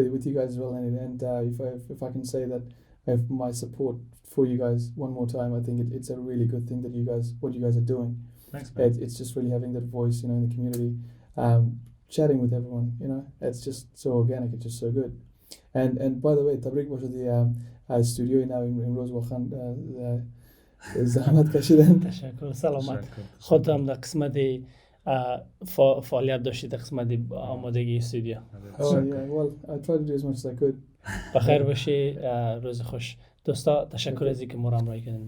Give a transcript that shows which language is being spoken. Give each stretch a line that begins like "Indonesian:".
English: With you guys as well, and if I can say that I have my support for you guys one more time, I think it's a really good thing that what you guys are doing. Thanks, man. It's just really having that voice, in the community, chatting with everyone. It's just so organic. It's just so good. And by the way, Tabrik was the studio now in Rosewalkhan.
Persian: زحمت کشیدن. تشکر. سلامت. تشکر. خود هم در قسمت فعالیت داشتید، در قسمت آمادگی استودیو.
English: Oh yeah, well, I tried to do as much as I could.
Persian: بخیر باشی، روز خوش. دوستا تشکر از اینکه ما را همراهی کردین.